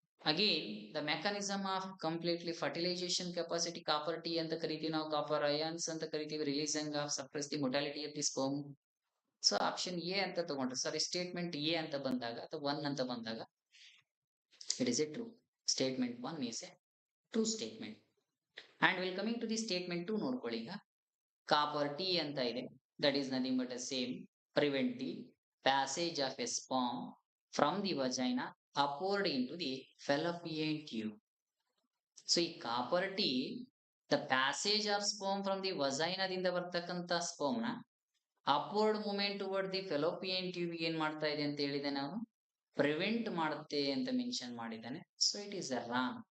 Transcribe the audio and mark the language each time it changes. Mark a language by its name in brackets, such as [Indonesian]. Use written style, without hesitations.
[English] Again the mechanism of completely fertilization capacity copper T ಅಂತ ಕರಿತೀವಿ ನಾವು, ಕಾಪರ್ ಅಯಾನ್ಸ್ ಅಂತ ಕರಿತೀವಿ, releasing of suppress the motility of the sperm. So option A ಅಂತ ತಗೊಂಡ್ರೆ, sorry statement A ಅಂತ ಬಂದಾಗ ಅಥವಾ 1 ಅಂತ ಬಂದಾಗ it is a true statement. 1 is a true statement. And we'll coming to the statement 2 [Kannada] ನೋಡ್ಕೊಳ್ಳಿ. [English] ಈಗ copper T ಅಂತ ಇದೆ, that is nothing but a same prevent the passage of a sperm from the vagina upward into the fallopian tube. So ಈ copper T the passage of sperm from the vagina ದಿಂದ ಬರ್ತಕ್ಕಂಥ sperm ನ upward movement toward the fallopian tube ಏನ್ ಮಾಡ್ತಾ ಇದೆ ಅಂತ ಹೇಳಿದೆ ನಾವು, ಪ್ರಿವೆಂಟ್ ಮಾಡುತ್ತೆ ಅಂತ ಮೆನ್ಷನ್ ಮಾಡಿದ್ದಾನೆ. So it is a wrong.